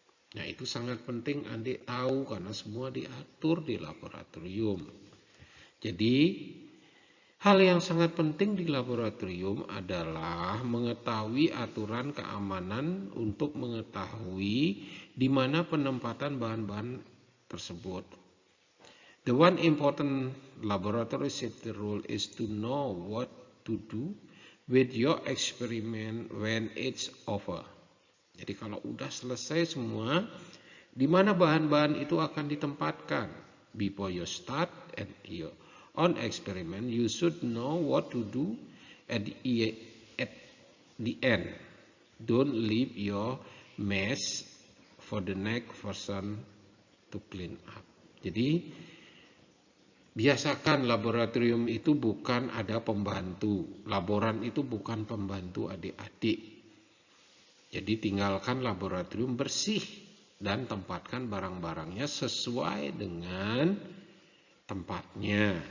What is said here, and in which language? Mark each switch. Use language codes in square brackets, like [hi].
[id] Nah, itu sangat penting adik tahu karena semua diatur di laboratorium. Jadi hal yang sangat penting di laboratorium adalah mengetahui aturan keamanan untuk mengetahui di mana penempatan bahan-bahan tersebut. [en] The one important laboratory safety rule is to know what to do with your experiment when it's over. [id] Jadi kalau udah selesai semua, di mana bahan-bahan itu akan ditempatkan. [en] Before you start and your on experiment, you should know what to do at the end. Don't leave your mess for the next person to clean up. [id] Jadi biasakan laboratorium itu bukan ada pembantu. Laboran itu bukan pembantu adik-adik. Jadi tinggalkan laboratorium bersih dan tempatkan barang-barangnya sesuai dengan tempatnya.